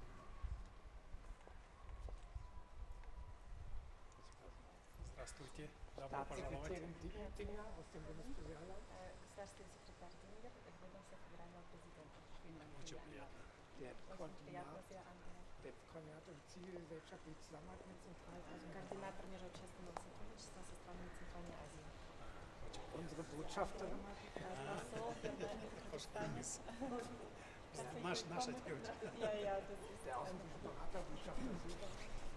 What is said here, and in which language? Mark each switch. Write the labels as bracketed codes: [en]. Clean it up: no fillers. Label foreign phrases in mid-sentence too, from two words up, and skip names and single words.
[ru] Здравствуйте. [de] Staatssekretärin Dinger aus dem Bundespräsidialamt. [ru] Государственный секретарь Дингер, ведомство федерального президента. [de] Vielen Dank für die Einladung. Der [ru] Очень приятно, [de] Koordinator sehr angenehm. der Koordinator für zivilgesellschaftliche Zusammenarbeit mit Zentralasien. [ru] Координатор межобщественного сотрудничества со странами Центральной Азии. [de] Unsere Botschafterin. [ru] Посол Германии в Казахстане. Наша тетя. [de] Ja, das ist Der Außenberater, Botschafter Silber.